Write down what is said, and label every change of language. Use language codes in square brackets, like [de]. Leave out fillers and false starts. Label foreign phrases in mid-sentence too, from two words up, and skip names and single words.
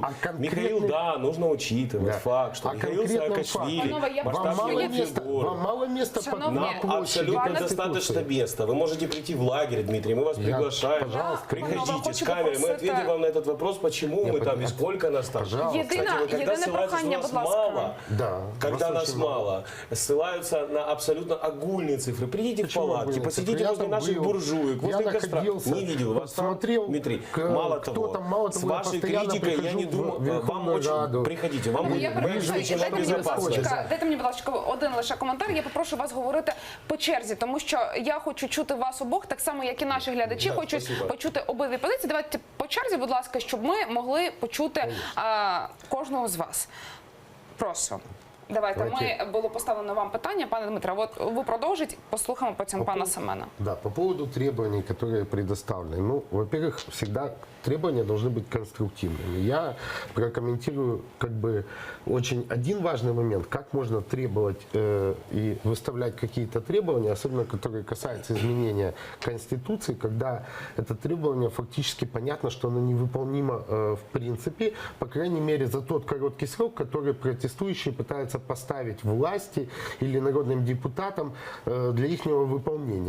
[ru] Михаил, да, нужно учитывать факт, что Михаил Саакашвили, масштабная фигура. Вам мало места на площади Абсолютно Конституции? достаточно места. Вы можете прийти в лагерь, Дмитрий, мы вас приглашаем. Пожалуйста. Приходите с камерой, мы ответим вам на этот вопрос, почему мы там и сколько нас там. Пожалуйста. Кстати, вы когда ссылаются, [uk] прохання, [ru] что [uk] будь [ru] нас [uk] ласка. [ru] мало, Да, когда вас нас очень мало, ссылаются на абсолютно огульные цифры. Придите в Почему палатки, огульные посидите цифры? Я возле там наших был, буржуек, возле я костра. находился, Не видел вас там, смотрел, Дмитрий. кто Мало того, там, мало с того, я вашей постоянно критикой я не прихожу в думаю, вам Верховную очень... Раду. Приходите, вам [uk] Я [ru] будет [uk] перепрошую, [ru] очень [uk] дайте мені, будь [ru] безопасно. [uk] ласка, дайте мені, будь ласка, один лише коментар. Я попрошу вас говорити по черзі, тому що я хочу чути вас обох, так само, як і наші глядачі, [ru] Да, [uk] хочуть [ru] спасибо. [uk] почути обидві позиції. Давайте по черзі, будь ласка, щоб ми могли почути кожного з вас. Прошу. Давайте, було поставлено вам питання, пане Дмитре, от ви продовжіть, послухаємо потім пана Семена. [ru] Да, по поводу требований, которые предоставлены. Ну, во-первых, всегда требования должны быть конструктивными. Я прокомментирую очень один важный момент, как можно требовать и выставлять какие-то требования, особенно которые касаются изменения Конституции, когда это требование фактически понятно, что оно невыполнимо в принципе, по крайней мере за тот короткий срок, который протестующие пытаются поставить власти или народным депутатам для их выполнения.